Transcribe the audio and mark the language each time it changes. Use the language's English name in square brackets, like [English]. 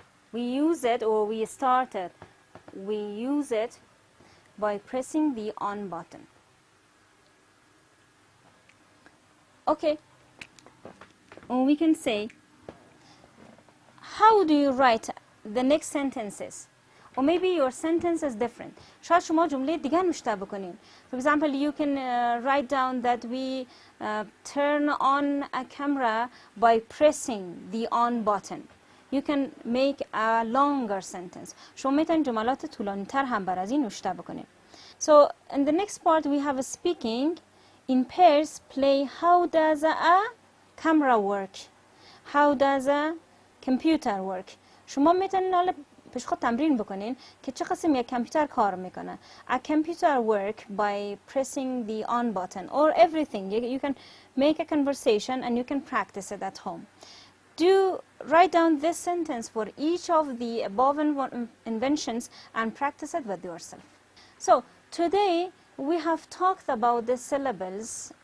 [English] We use it, or we started, we use it by pressing the on button. Okay, or we can say, how do you write the next sentences? Or maybe your sentence is different. [Persian] شاید شما جمله دیگر نوشته بکنین. [English] For example, you can write down that we turn on a camera by pressing the on button. You can make a longer sentence. [Persian] شما میتونید جملات طولانی تر هم بر از این نوشته بکنین. [English] So in the next part we have a speaking. In pairs play how does a camera work? How does a computer work? [Persian] شما میتونید حالا پیش خود تمرین بکنین که چه قسم یک کامپیوتر کار میکنه. [English] A computer work by pressing the on button or everything. You can make a conversation and you can practice it at home. Do write down this sentence for each of the above inventions and practice it with yourself. So today we have talked about the syllables.